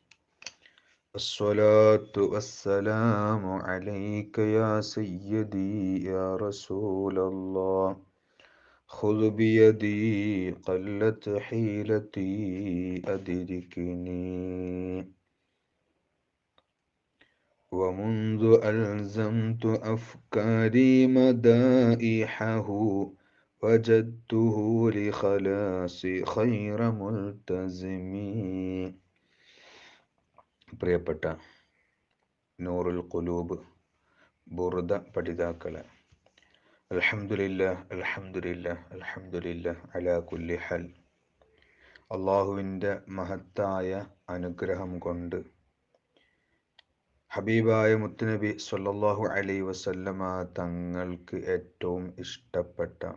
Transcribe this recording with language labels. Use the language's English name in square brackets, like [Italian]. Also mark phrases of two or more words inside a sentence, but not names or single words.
[Arabic] الصلاة والسلام عليك يا سيدي يا رسول الله خذ بيدي قلت حيلتي أدركني ومنذ ألزمت أفكاري مدائحه وجدته لخلاصي خير ملتزمي. [Malayalam] പ്രിയപ്പെട്ട നൂറുൽ ഖുലൂബ് ബുർദ പഠിതാക്കളെ, [Arabic] الحمد لله الحمد لله الحمد لله على كل حال. [Malayalam] അള്ളാഹുവിൻ്റെ മഹത്തായ അനുഗ്രഹം കൊണ്ട് ഹബീബായ മുത്തുനബി [Arabic] صلى الله عليه وسلم [Malayalam] തങ്ങൾക്ക് ഏറ്റവും ഇഷ്ടപ്പെട്ട,